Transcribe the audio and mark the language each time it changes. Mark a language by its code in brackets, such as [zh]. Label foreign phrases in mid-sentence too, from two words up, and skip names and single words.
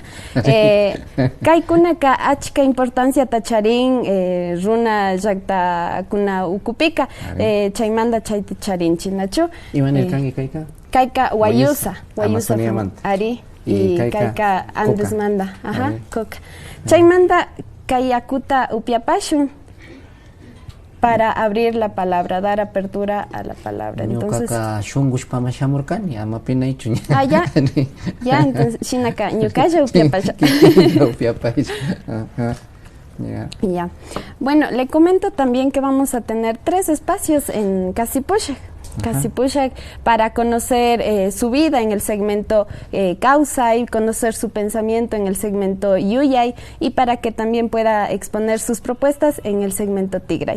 [qu] Kaykunaka achka importanciata charin runa llaqtakuna ukupika, chaymanta chayta charinchik, nachu. Imanirkanki kayka? Kayka wayusa ari y kayka coca. Andesmanda, ajá, coca. Chaymanta kayakuta upiapashun [es] para abrir la palabra, dar apertura a la palabra. Entonces, ya, entonces, [qu] shinaka, ñukaya upiapasha. [es] Ya. Bueno, le comento también que vamos a tener 3 espacios en Casi Pushak. Casi Pushak, para conocer su vida en el segmento Causay, conocer su pensamiento en el segmento Yuyay y para que también pueda exponer sus propuestas en el segmento Tigray.